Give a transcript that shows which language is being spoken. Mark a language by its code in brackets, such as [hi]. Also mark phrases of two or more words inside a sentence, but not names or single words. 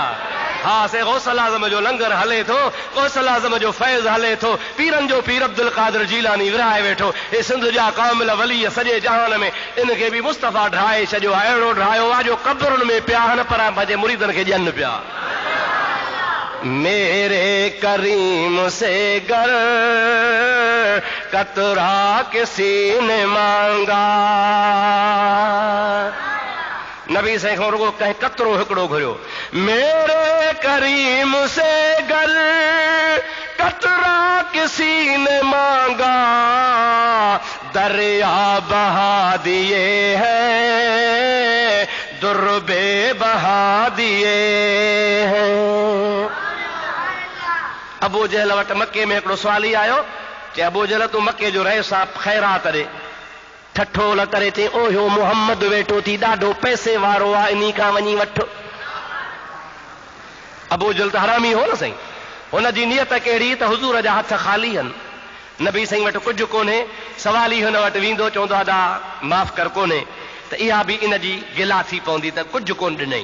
[sd] हा, से गौसल आज़म जो लंगर हले थो, गौसल आज़म जो फैज़ हले थो, पीरनि जो पीर अब्दुल कादिर जीलानी विरहाए वेठो। हे सिंध जा कामिल वली सॼे जहान में, इनखे बि मुस्तफ़ा ढाए छॾियो आहे। अहिड़ो ढायो आहे जो कब्रुनि में पिया आहिनि, पर पंहिंजे मुरीदनि खे ॾियनि पिया। [ur] میرے کریم سے گر قطرہ کسی نے مانگا. [sd] नबी साईं खां रुगो कंहिं कतरो हिकिड़ो घुरियो। [ur] میرے کریم سے گر قطرہ کسی نے مانگا، دریا بہا دیے ہیں، دربے بہا دیے ہیں. [sd] अबू जहल वटि मके में हिकिड़ो सवाली आयो, चए अबू जहल तूं मके जो रहे सां ख़ैरात ॾे। ठठोल करे चई ओहो मुहम्मद वेठो थी, ॾाढो पैसे वारो आहे, इन्ही खां वञी वठो। अबू जहल त हरामी हो न साईं, हुन जी नियत कहिड़ी त हुज़ूर जा हथ ख़ाली आहिनि, नबी साईं वटि कुझु कोन्हे, सवाल ई हुन वटि वेंदो चवंदो अदा माफ़ कर कोन्हे, त इहा बि इन जी गिला थी पवंदी त कुझु कोन ॾिनई।